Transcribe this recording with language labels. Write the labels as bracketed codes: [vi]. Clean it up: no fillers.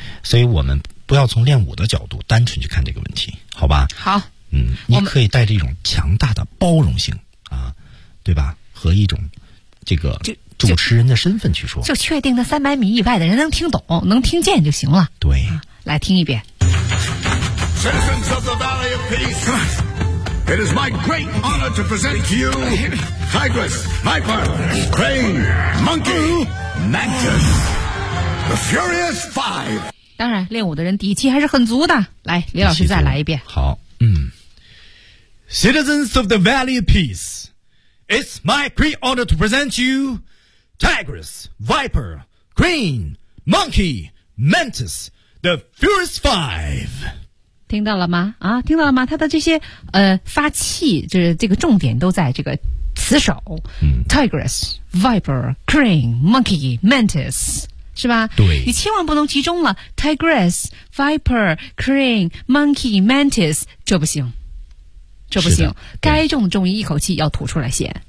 [zh] 所以我们不要从练武的角度单纯去看这个问题，好吧？好，嗯，你可以带着一种强大的包容性啊，对吧？和一种这个主持人的身份去说，就确定那300米以外的人能听懂、能听见就行了。对，来听一遍。 [en] Citizens of the Valley of Peace, it is my great honor to present to you Tigress, Viper, Crane, Monkey, Mantis, the Furious Five. [zh] 当然，练武的人底气还是很足的。来，李老师再来一遍。好， [en] Citizens of the Valley of Peace, it's my great honor to present you Tigress, Viper, Crane, Monkey, Mantis, the Furious Five。 [zh] 听到了吗？啊，听到了吗？他的这些发气，就是这个重点都在这个词首。 [en] Tigress, Viper, Crane, Monkey, Mantis。 是吧？ [zh] 对，你千万不能集中了 Tigress, Viper, Crane, Monkey, Mantis， 这不行，这不行，该重的重音一口气要吐出来先。